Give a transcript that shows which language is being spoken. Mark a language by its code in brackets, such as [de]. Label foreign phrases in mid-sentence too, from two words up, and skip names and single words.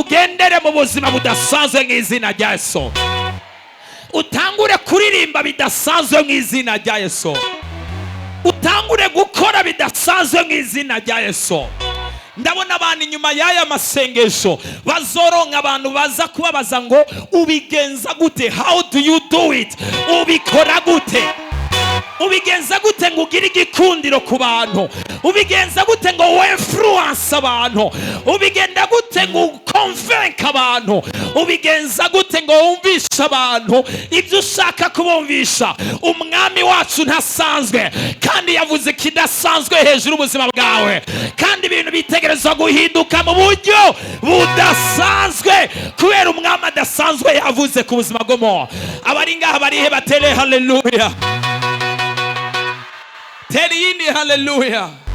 [rn] Ugendere mu buzima budasanzwe mu izina rya Yesu. Utangure kuririmba bidasanzwe mu izina rya Yesu. Utangure gukora bidasanzwe mu izina rya Yesu. Ndabona abantu inyuma y'aya masengesho bazoronka abantu baza kubabaza ngo ubigenza gute, [en] how do you do it, [rn] ubikora gute, ubigenza gute ngo ugire igikundiro ku bantu, ubigenza gute ngo influence abantu, ubigenda gute ngo convince abantu, ubigenza gute ngo wumvishe abantu ibyo ushaka kubumvisha. Umwami wacu ntasanzwe kandi yavuze kidasanzwe hejuru ubuzima bwawe, kandi ibintu bitegerezwa guhinduka mu buryo budasanzwe kubera umwami adasanzwe yavuze ku buzima bw'umuntu. Abari ngaha barihe batere haleluya, teri yindi haleluya.